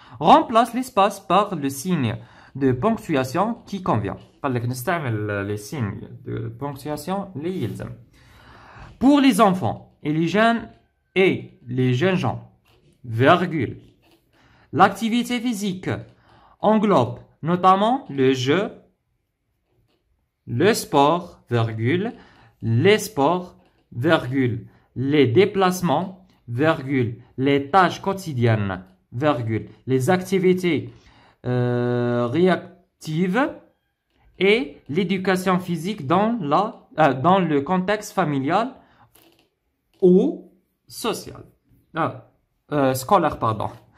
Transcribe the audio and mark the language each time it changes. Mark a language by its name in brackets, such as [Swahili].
[French] Remplace l'espace par le signe de ponctuation qui convient. [Arabic] قال لك نستعمل [French] les signes de ponctuation [Arabic] اللي يلزم. [French] Pour les enfants et les jeunes gens, virgule. L'activité physique englobe notamment le jeu, le sport, virgule, les sports, virgule, les déplacements, virgule, les tâches quotidiennes, virgule, les activités réactives et l'éducation physique dans le contexte familial ou social. Scolaire, pardon.